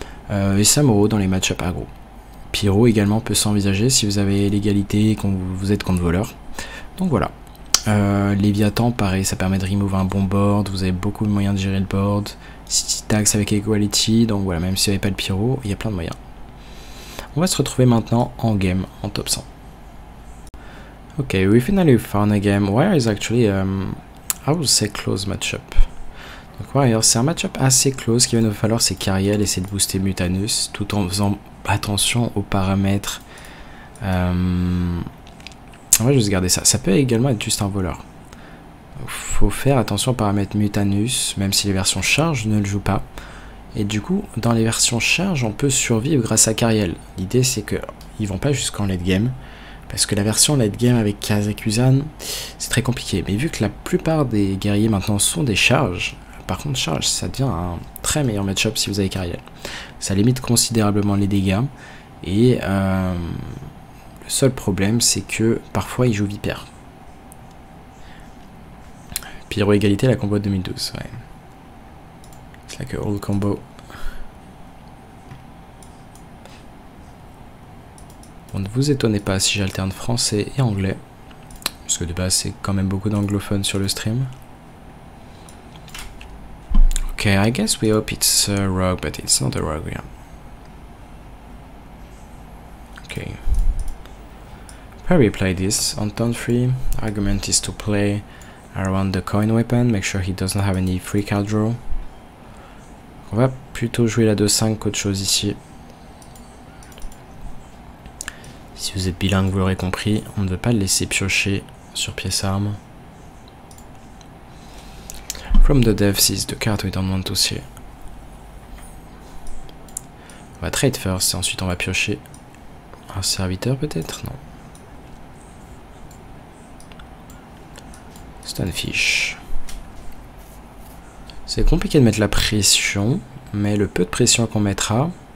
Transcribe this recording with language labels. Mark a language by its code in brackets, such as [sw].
[fr] Et Samuro dans les match-up aggro. Pyro également peut s'envisager si vous avez l'égalité et que vous êtes contre voleur. Donc voilà. Léviathan, pareil, ça permet de remove un bon board. Vous avez beaucoup de moyens de gérer le board. City Tax avec Equality. Donc voilà, même si vous n'avez pas le Pyro, il y a plein de moyens. On va se retrouver maintenant en game, en top 100. [en] Ok, we finally found a game. Warrior is actually, I would say close matchup. [fr] Donc Warrior, c'est un matchup assez close. Ce qu'il va nous falloir, c'est Cariel, essayer de booster Mutanus, tout en faisant attention aux paramètres. On va juste garder ça. Ça peut également être juste un voleur. Faut faire attention aux paramètres Mutanus, même si les versions charge ne le jouent pas. Et du coup, dans les versions charge, on peut survivre grâce à Cariel. L'idée, c'est qu'ils vont pas jusqu'en late game. Parce que la version late game avec Kazakusan, c'est très compliqué. Mais vu que la plupart des guerriers maintenant sont des charges, par contre, charge, ça devient un très meilleur match-up si vous avez Cariel. Ça limite considérablement les dégâts. Et le seul problème, c'est que parfois, il joue Vipère. Pyro égalité, la combo de 2012. Ouais. C'est [en] like a old combo. [fr] Bon, ne vous étonnez pas si j'alterne français et anglais. Parce que de base, c'est quand même beaucoup d'anglophones sur le stream. [en] Okay, I guess we hope it's a rogue, but it's not a rogue, yeah. Okay. Perry play this on turn 3. Argument is to play around the coin weapon, make sure he doesn't have any free card draw. [fr] On va plutôt jouer la 2-5 qu'autre chose ici. Si vous êtes bilingue, vous l'aurez compris, on ne veut pas le laisser piocher sur pièce arme. [en] From the depths is the card we don't want to see. [fr] On va trade first et ensuite on va piocher un serviteur peut-être. Non. [en] Stunfish. [fr] C'est compliqué de mettre la pression, mais le peu de pression qu'on mettra...